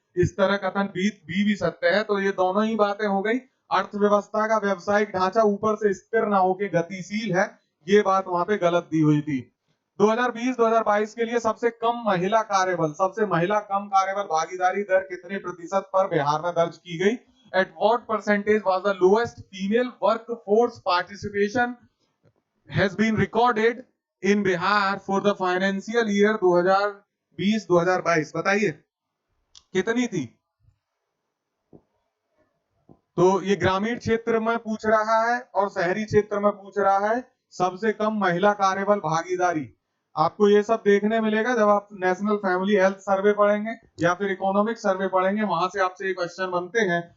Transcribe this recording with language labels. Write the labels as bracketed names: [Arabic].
[Hindi] इस तरह कथन भी सत्य है। तो ये दोनों ही बातें हो गई। अर्थव्यवस्था का व्यवसायिक ढांचा ऊपर से स्थिर ना होकर गतिशील है, ये बात वहां पे गलत दी हुई थी। 2020-2022 के लिए सबसे कम महिला कार्यबल भागीदारी दर कितने प्रतिशत पर बिहार में दर्ज की गई। [English] At what percentage was the lowest female workforce participation has been recorded in Bihar for the financial year 2020-2022? [Hindi] बताइए कितनी थी। तो ये ग्रामीण क्षेत्र में पूछ रहा है और शहरी क्षेत्र में पूछ रहा है। सबसे कम महिला कार्यबल भागीदारी आपको ये सब देखने मिलेगा जब आप नेशनल फैमिली हेल्थ सर्वे पढ़ेंगे या फिर इकोनॉमिक सर्वे पढ़ेंगे, वहां से आपसे ये क्वेश्चन बनते हैं।